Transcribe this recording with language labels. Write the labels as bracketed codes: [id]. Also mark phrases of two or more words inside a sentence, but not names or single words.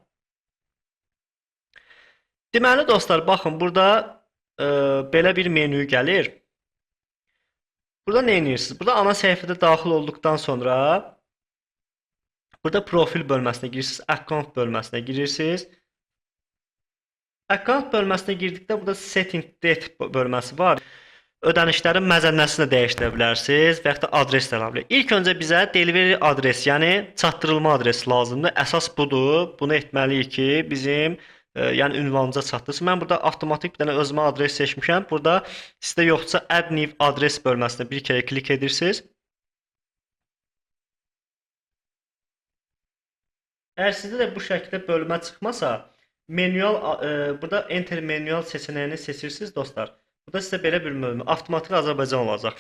[az] Deməli dostlar, baxın, burada belə bir menü gəlir. Burada nə edirsiniz? Burada ana səhifədə daxil olduqdan sonra burada profil bölməsinə girirsiniz, account bölməsinə girirsiniz. Account bölməsinə girdikdə burada [en] setting date [az] bölməsi var. Ödənişlərin məzənnəsini dəyişdirə bilərsiniz və yaxud da adres də əlavə edə. İlk öncə bizə [en] delivery adres, [az] yəni çatdırılma adresi lazımdır. Əsas budur. Bunu etməliyik ki, bizim yəni ünvanımıza çatdırsın. Mən burada avtomatik bir dənə özümə adres seçmişəm. Burada sizdə yoxsa [en] add new adres [az] bölməsinə bir kərə klik edirsiniz. Əgər sizdə də bu şəkildə bölmə çıxmasa, manual burada [en] enter manual [az] seçənəyini seçirsiniz dostlar. Burada sizə belə bir bölmə avtomatik Azərbaycan olacaq.